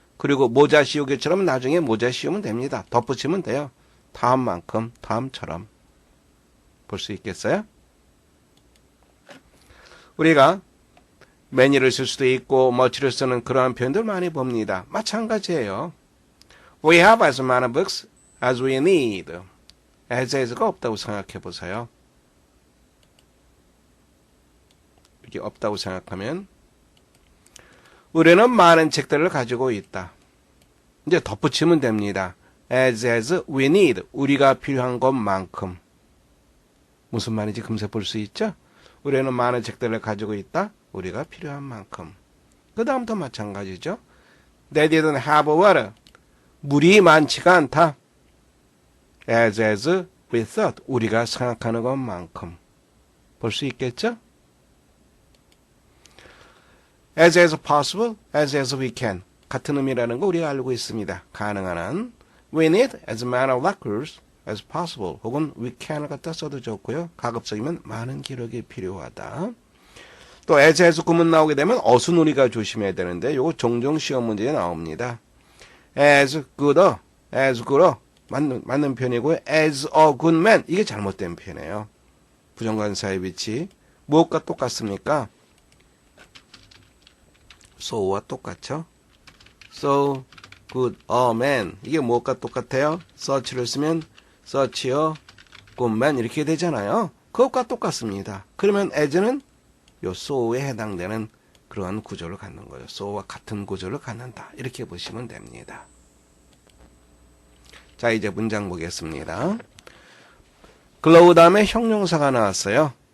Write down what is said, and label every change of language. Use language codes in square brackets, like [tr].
[ko] 그리고 모자 씌우기처럼 나중에 모자 씌우면 됩니다. 덧붙이면 돼요. 다음만큼, 다음처럼. 볼 수 있겠어요? 우리가 many를 쓸 수도 있고 much를 쓰는 그러한 표현들 많이 봅니다. 마찬가지예요. [en] We have as many books as we need. [ko] as가 없다고 생각해 보세요. 이게 없다고 생각하면 우리는 많은 책들을 가지고 있다. 이제 덧붙이면 됩니다. [en] as we need. [ko] 우리가 필요한 것만큼. 무슨 말인지 금세 볼 수 있죠? 우리는 많은 책들을 가지고 있다. 우리가 필요한 만큼. 그 다음도 마찬가지죠. [en] They didn't have water. [ko] 물이 많지가 않다. [en] as we thought. [ko] 우리가 생각하는 것만큼. 볼 수 있겠죠? [en] as possible, as we can. [ko] 같은 의미라는 거 우리가 알고 있습니다. 가능한 한. [en] We need as many lockers as possible. [ko] 혹은 [en] we can [ko] 을 갖다 써도 좋고요. 가급적이면 많은 기록이 필요하다. 또 as 구문 나오게 되면 어순우리가 조심해야 되는데 요거 종종 시험 문제에 나옵니다. as good, 맞는 편이고요. [en] as a good man, [ko] 이게 잘못된 표현이에요. 부정관사의 위치. 무엇과 똑같습니까? so와 똑같죠? [en] so good a man, [ko] 이게 무엇과 똑같아요? such를 쓰면 [en] such a good man [ko] 이렇게 되잖아요. 그것과 똑같습니다. 그러면 as는 요 so에 해당되는 그러한 구조를 갖는 거예요. so와 같은 구조를 갖는다. 이렇게 보시면 됩니다. 자, 이제 문장 보겠습니다. glow 다음에 형용사가 나왔어요.